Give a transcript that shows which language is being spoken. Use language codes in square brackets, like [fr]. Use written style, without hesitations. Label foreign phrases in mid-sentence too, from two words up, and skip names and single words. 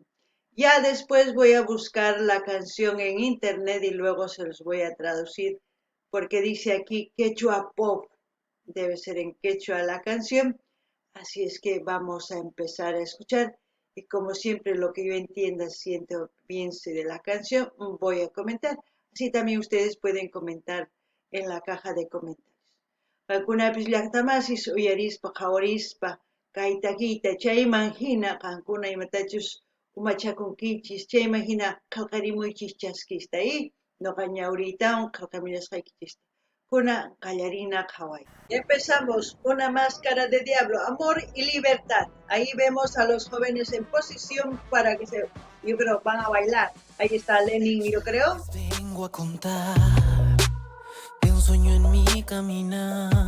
[es] Ya después voy a buscar la canción en internet y luego se los voy a traducir, porque dice aquí quechua pop, debe ser en quechua la canción. Así es que vamos a empezar a escuchar y como siempre lo que yo entienda, siento o piense de la canción, voy a comentar. Así también ustedes pueden comentar en la caja de comentarios. [qu] Qankunapis llaqtamasis uyarispa qhawarispa kaytaquita chayman hina qankuna imatachus umachakunkichis chayman hina qillqarimuychis chaskista y noqa ñawriytawan qillqamirasqaykichista. Kuna qallarina qhaway. [es] Empezamos, una máscara de diablo, amor y libertad. Ahí vemos a los jóvenes en posición para que yo creo, van a bailar. Ahí está Lenin, yo creo. Vengo a contar de un sueño en mi caminar.